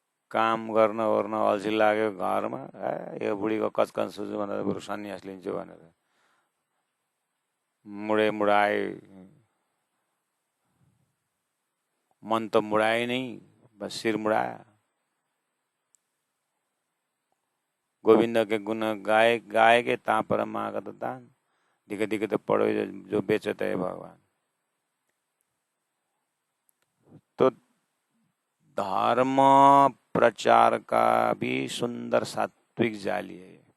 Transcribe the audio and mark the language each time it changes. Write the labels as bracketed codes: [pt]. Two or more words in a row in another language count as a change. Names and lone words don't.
[ne] काम गर्न ओर्न अल्छी लाग्यो घरमा, यो बुढीको कचकन सुझु भनेर बरु सन्यास लिन्छु भनेर मुडाए। मन त मुडाए नै, [hi] बस सिर मुडाया। गोविंद के गुण गाए गाए के ता पर मागत दान, दिख दिख तो पड़ो जो बेचत है भगवान। तो धर्म प्रचार का भी सुंदर सात्विक जाली है।